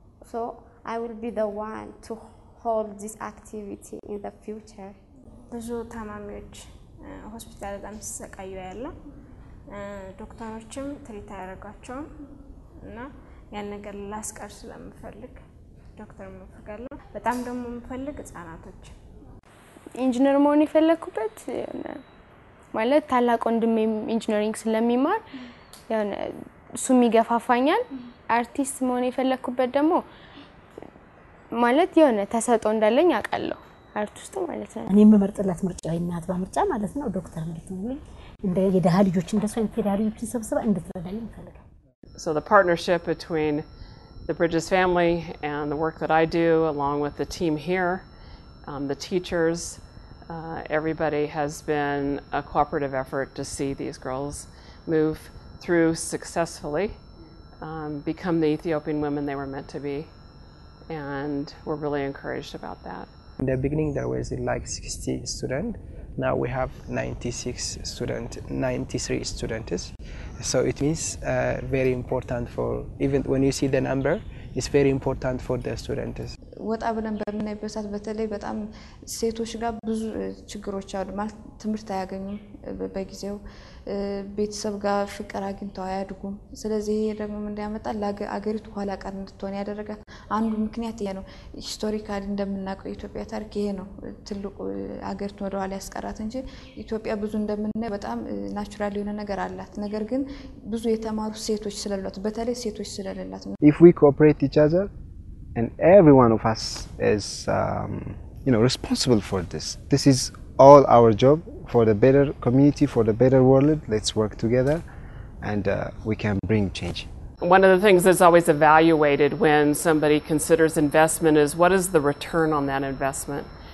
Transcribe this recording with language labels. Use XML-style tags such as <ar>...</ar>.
<en>So I will be the one to hold this activity in the future.</en> <am>ብዙ ታማሚዎች ሆስፒታል በጣም ሲሰቃዩ ያለ ዶክተሮችም ትሪት አያደርጓቸውም እና ያን ነገር ላስቀር ስለምፈልግ ዶክተር መፈጋለሁ። በጣም ደግሞ የምፈልግ ህፃናቶች ኢንጂነር መሆን የፈለኩበት ማለት ታላቅ ወንድሜ ኢንጂነሪንግ ስለሚማር ያኔ እሱም ይገፋፋኛል። አርቲስት መሆን የፈለኩበት ደግሞ ማለት የሆነ ተሰጥኦ እንዳለኝ አውቃለሁ። አርቲስቱ ማለት ነው። እኔ የምመርጥላት ምርጫ እናት ባምርጫ ማለት ነው ዶክተር እንድትሆን እንደ የደሃ ልጆች እንደሱ አይነት የደሃ ልጆችን ሰብስባ እንድትረዳኝ እፈልጋለሁ።</am> <en>So the partnership between the Bridges family and the work that I do, along with the team here, the teachers, everybody has been a cooperative effort to see these girls move through successfully, become the Ethiopian women they were meant to be, and we're really encouraged about that. In the beginning there was like 60 students. Now we have 93 students. So it means very important for, even when you see the number, it's very important for the students.</en> <am>ወጣ ብለን በምናይበት ሰዓት በተለይ በጣም ሴቶች ጋር ብዙ ችግሮች አሉ ማለት ትምህርት አያገኙም በጊዜው ቤተሰብ ጋር ፍቅር አግኝተው አያድጉም ስለዚህ ይሄ ደግሞ ምን ያመጣል ለአገሪቱ ኋላ ቀር እንድትሆን ያደረጋት አንዱ ምክንያት ይሄ ነው ሂስቶሪካሊ እንደምናውቀው ኢትዮጵያ ታሪክ ይሄ ነው ትልቁ አገሪቱን ወደ ኋላ ያስቀራት እንጂ ኢትዮጵያ ብዙ እንደምናየው በጣም ናቹራል የሆነ ነገር አላት ነገር ግን ብዙ የተማሩ ሴቶች ስለሌሏት በተለይ ሴቶች ስለሌላት</am> <en>If we cooperate each other and every one of us is responsible for this. This is all our job for the better community, for the better world. Let's work together and we can bring change. One of the things that's always evaluated when somebody considers investment is what is the return on that investment.</en>